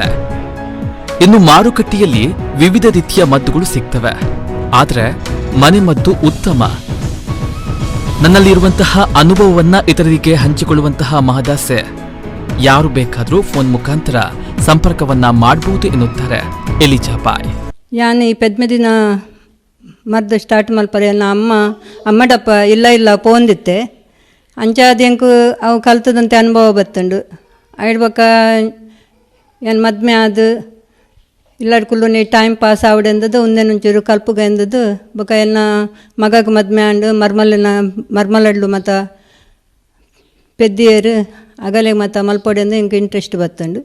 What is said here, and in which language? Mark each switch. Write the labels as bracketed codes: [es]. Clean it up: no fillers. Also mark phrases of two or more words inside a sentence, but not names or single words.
[kn] ಇನ್ನು ಮಾರುಕಟ್ಟೆಯಲ್ಲಿ ವಿವಿಧ ರೀತಿಯ ಮದ್ದುಗಳು ಸಿಗ್ತವೆ, ಆದರೆ ಮನೆಮದ್ದು ಉತ್ತಮ. ನನ್ನಲ್ಲಿರುವಂತಹ ಅನುಭವವನ್ನ ಇತರರಿಗೆ ಹಂಚಿಕೊಳ್ಳುವಂತಹ ಮಹದಾಸೆ. ಯಾರು ಬೇಕಾದರೂ ಫೋನ್ ಮುಖಾಂತರ ಸಂಪರ್ಕವನ್ನ ಮಾಡಬಹುದು ಎನ್ನುತ್ತಾರೆ ಎಲಿಜಾಬಾಯಿ. [tcy] ಯಾನ್ ಈ ಪೆದ್ಮೆದಿನ ಮದ್ದು ಸ್ಟಾರ್ಟ್ ಮಲ್ಪರೆ ಅಮ್ಮಡಪ್ಪ ಇಲ್ಲ ಪೋಂದಿತ್ತೆ ಅಂಚಾದ್ಯಂಕು ಅವು ಕಲ್ತದಂತೆ ಅನುಭವ ಬತ್ತುಂಡು. ಆಯ್ಡ್ಬಕ್ಕ ಏನು ಮದ್ಮೆ ಅದು ಇಲ್ಲಡ್ಕುಲ್ಲು ನೀ [en] time pass [tcy] ಆವಡೆಂದದು ಒಂದೇನೊಂಚೂರು ಕಲ್ಪುಗ ಎಂದದು ಬೊಕ ಎನ್ನ ಮಗಗೆ ಮದ್ಮೆ ಅಂಡು ಮರ್ಮಲಡ್ಲು ಮತ್ತು ಪೆದ್ದಿಯರು ಅಗಲೆ ಮತ್ತು ಮಲ್ಪೊಡೆ ಅಂದು ಇಂಗೆ ಇಂಟ್ರೆಸ್ಟ್ ಬತ್ತುಂಡು.